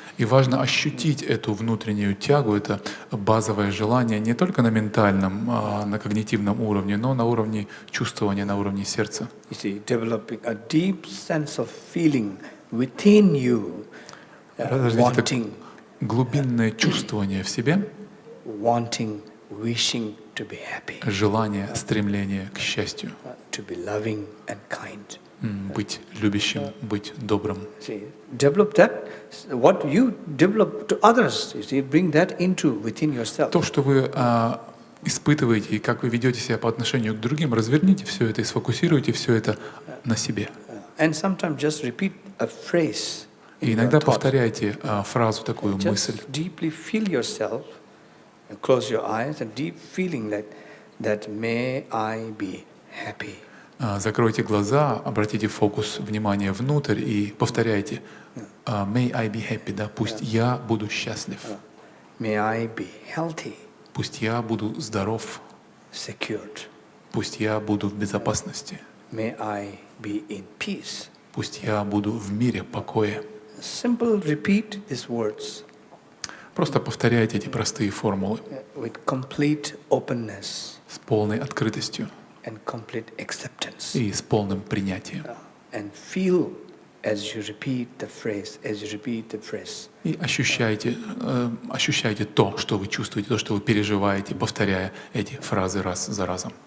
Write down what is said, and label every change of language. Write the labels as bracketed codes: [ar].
[ru] И важно ощутить эту внутреннюю тягу, это базовое желание не только на ментальном, на когнитивном уровне, но на уровне чувствования, на уровне сердца. [en] You see, developing a deep sense of feeling within you, wanting, [ru] глубинное чувствование в себе, [en] wanting, wishing to be happy, [ru] желание, стремление к счастью, [en] to be loving and kind. [ru] Быть любящим, быть добрым. [en] See, develop that. What you develop to others, you see, bring that into within yourself. [ru] То, что вы испытываете и как вы ведете себя по отношению к другим, разверните все это и сфокусируйте все это на себе. [en] And sometimes just repeat a phrase. [ru] И иногда повторяйте фразу, такую мысль. [en] Deeply feel yourself, close your eyes, and deep feeling that may I be happy. [ru] Закройте глаза, обратите фокус внимания внутрь и повторяйте [en] «May I be happy», [ru] да, пусть я буду счастлив. [en] May I be healthy. [ru] Пусть я буду здоров. [en] Secured. [ru] Пусть я буду в безопасности. [en] May I be in peace. [ru] Пусть я буду в мире, покое. [en] Simple repeat these words. [ru] Просто повторяйте эти простые формулы. [en] With complete openness. [ru] С полной открытостью. [en] And complete acceptance. [ru] И с полным принятием. [en] And feel as you repeat the phrase, as you repeat the phrase. [ru] И ощущайте то, что вы чувствуете, то, что вы переживаете, повторяя эти фразы раз за разом.